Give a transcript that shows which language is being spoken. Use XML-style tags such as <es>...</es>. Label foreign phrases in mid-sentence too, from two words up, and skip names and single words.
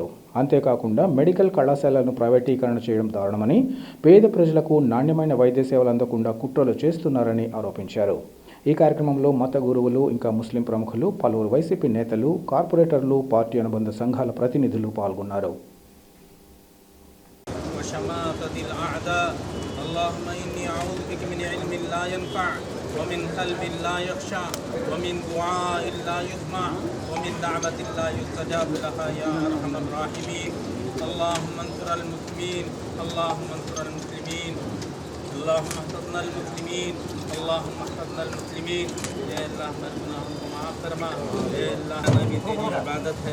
<te>అంతేకాకుండా మెడికల్ కళాశాలలను ప్రైవేటీకరణ చేయడం దారుణమని, పేద ప్రజలకు నాణ్యమైన వైద్య సేవలు అందకుండా కుట్రలు చేస్తున్నారని ఆరోపించారు. ఈ కార్యక్రమంలో మత గురువులు, ఇంకా ముస్లిం ప్రముఖులు, పలువురు వైసీపీ నేతలు, కార్పొరేటర్లు, పార్టీ అనుబంధ సంఘాల ప్రతినిధులు పాల్గొన్నారు.</te> <ar>ومن قلب لا يخشع ومن دعاء لا يسمع ومن دعوة لا يستجاب لها يا أرحم الراحمين. اللهم انصر المسلمين، اللهم انصر المسلمين، اللهم احفظنا المسلمين، اللهم احفظنا المسلمين.</ar> <ur>اے اللہ ہمارے گناہوں کو معاف فرما. اے اللہ ہماری تیری عبادت ہے.</ur>